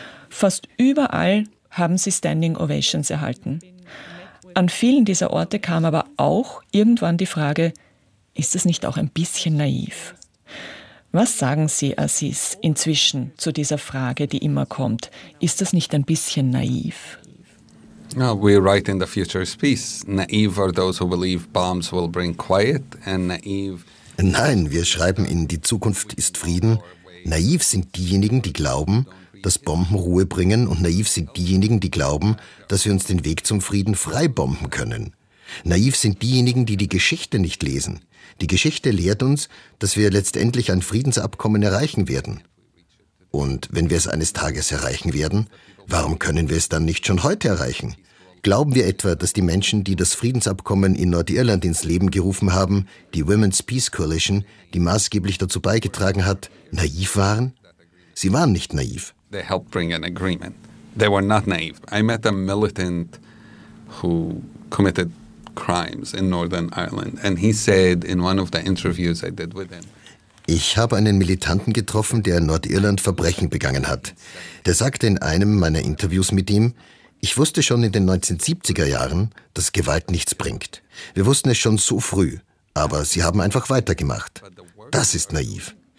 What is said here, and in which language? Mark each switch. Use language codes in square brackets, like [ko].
[de] Fast überall haben Sie Standing Ovations erhalten. An vielen dieser Orte kam aber auch irgendwann die Frage, ist es nicht auch ein bisschen naiv? Was sagen Sie, Aziz, inzwischen zu dieser Frage, die immer kommt? Ist das nicht ein bisschen naiv? [en] No, we write in the future is peace. Naive are those who believe bombs will bring quiet and naive. [de] Nein, wir schreiben in die Zukunft ist Frieden. Naiv sind diejenigen, die glauben, dass Bomben Ruhe bringen, und naiv sind diejenigen, die glauben, dass wir uns den Weg zum Frieden freibomben können. Naiv sind diejenigen, die die Geschichte nicht lesen. Die Geschichte lehrt uns, dass wir letztendlich ein Friedensabkommen erreichen werden. Und wenn wir es eines Tages erreichen werden, warum können wir es dann nicht schon heute erreichen? Glauben wir etwa, dass die Menschen, die das Friedensabkommen in Nordirland ins Leben gerufen haben, die Women's Peace Coalition, die maßgeblich dazu beigetragen hat, naiv waren? Sie waren nicht naiv. [en] They helped bring an agreement. They were not naive. I met a militant who committed crimes in Northern Ireland, and he said in one of the interviews I did with him. [de] Ich habe einen Militanten getroffen, der in Nordirland Verbrechen begangen hat. Der sagte in einem meiner Interviews mit ihm: Ich wusste schon in den 1970er Jahren, dass Gewalt nichts bringt. Wir wussten es schon so früh, aber sie haben einfach weitergemacht. Das ist naiv.